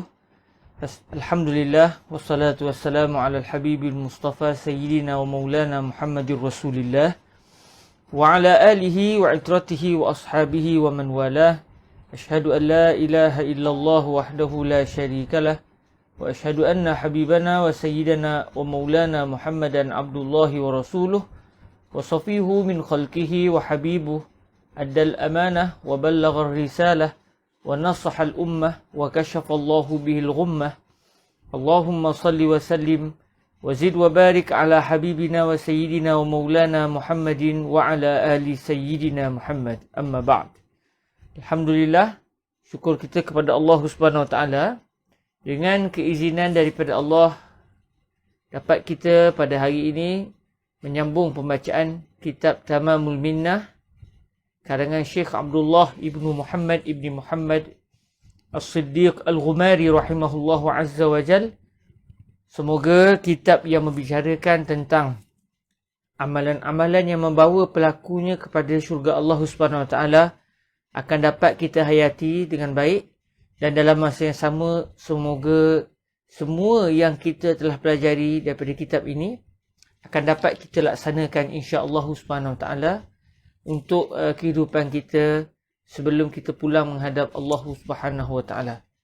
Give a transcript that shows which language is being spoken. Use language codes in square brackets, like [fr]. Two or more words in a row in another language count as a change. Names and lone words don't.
[ar] الحمد لله والصلاة والسلام على الحبيب المصطفى سيدنا ومولانا محمد رسول الله وعلى آله وعترته وأصحابه ومن والاه. أشهد أن لا إله إلا الله وحده لا شريك له وأشهد أن حبيبنا وسيدنا ومولانا محمدا عبد الله ورسوله وصفيه من خلقه وحبيبه أدى الأمانة وبلغ الرسالة ونصح الأمة وكشف الله به الغمة. اللهم صل وسلم وزد وبارك على حبيبنا وسيدنا ومولانا محمد وعلى آل سيدنا محمد. أما بعد. [ms] Alhamdulillah, syukur kita kepada Allah [ar] سبحانه وتعالى, [ms] dengan keizinan daripada Allah dapat kita pada hari ini menyambung pembacaan kitab Tamamul Minnah karangan Syekh Abdullah ibnu Muhammad ibni Muhammad As-Siddiq Al-Ghumari [ar] رحمه الله عز وجل. [ms] Semoga kitab yang membicarakan tentang amalan-amalan yang membawa pelakunya kepada syurga Allah [ar] سبحانه وتعالى [ms] akan dapat kita hayati dengan baik, dan dalam masa yang sama semoga semua yang kita telah pelajari daripada kitab ini akan dapat kita laksanakan [ar] إن شاء الله سبحانه وتعالى [ms] untuk kehidupan kita sebelum kita pulang menghadap Allah [ar] سبحانه وتعالى.